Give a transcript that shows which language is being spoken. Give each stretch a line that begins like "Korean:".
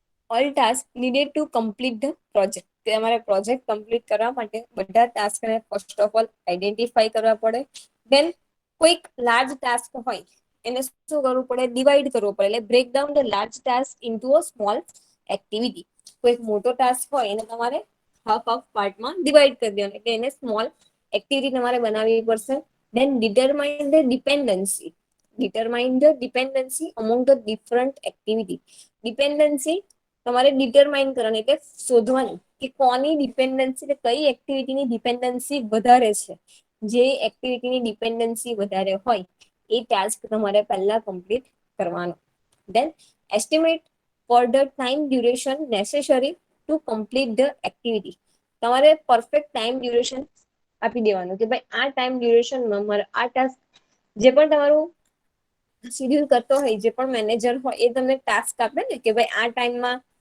English: all task needed to complete the project,
Gujarati: તમારે project complete કરવા માટે બધા ટાસ્કને ફર્સ્ટ ઓફ ઓલ આઈડેન્ટિફાઈ કરવા પડે. ધેન કોઈક લાર્જ ટાસ્ક હોય એને શું કરવું પડે? ડિવાઈડ કરવું પડે, એટલે
English: Break down the large task into a small activity.
Gujarati: કોઈ મોટો ટાસ્ક હોય એને તમારે હાફ હાફ પાર્ટમાં ડિવાઈડ કરી દેવાનું, એટલે એને સ્મોલ એક્ટિવિટી તમારે બનાવવી પડશે.
English: Then determine the dependency, determine the dependency among the different activity.
Gujarati: Dependency તમારે ડિટરમાઇન કરવાની એટલે શોધવાની કે કોની ડિપેન્ડન્સી, કઈ એક્ટિવિટીની ડિપેન્ડન્સી વધારે છે. જે એક્ટિવિટીની ડિપેન્ડન્સી વધારે હોય એ ટાસ્ક તમારે પહેલા કમ્પ્લીટ કરવાનો.
English: then estimate for the time duration necessary to complete the activity,
Gujarati: તમારે પરફેક્ટ ટાઈમ ડ્યુરેશન આપી દેવાનું કે ભાઈ આ ટાઈમ ડ્યુરેશનમાં મારે આ ટાસ્ક, જે પણ તમારું શેડ્યુલ કરતો હોય, જે પણ મેનેજર હોય એ તમને ટાસ્ક આપે ને કે ભાઈ આ ટાઈમમાં